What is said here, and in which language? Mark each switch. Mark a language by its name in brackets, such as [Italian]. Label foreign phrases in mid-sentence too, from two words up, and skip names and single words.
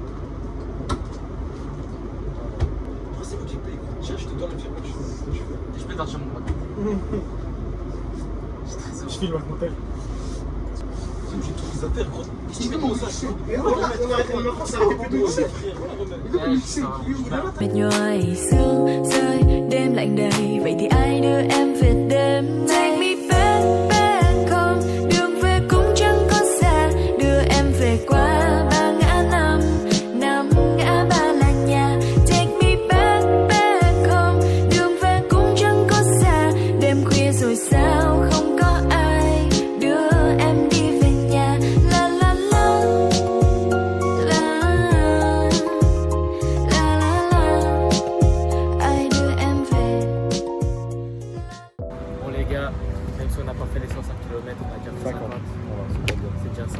[French] C'est moi qui paye. Tiens, je te donne le film. Je peux partir mon pote. Je file avec mon tel. J'ai toutes les affaires, gros. Qu'est-ce que tu fais dans ça? On arrête le maintenant, ça a été plus de [Vietnamese] Mệt nhoài sương rơi đêm lạnh đầy vậy thì ai đưa em về đêm [English] take me back back home [Vietnamese] đường về cũng chẳng có xa đưa em về qua ba ngã năm năm ngã ba là nhà [English] take me back back home [Vietnamese] đường về cũng chẳng có xa đêm khuya rồi sao không có ai đưa em đi về nhà la la la la [French] Bon les gars, même si on n'a pas fait les 105 km, on a déjà fait 50. C'est déjà ça.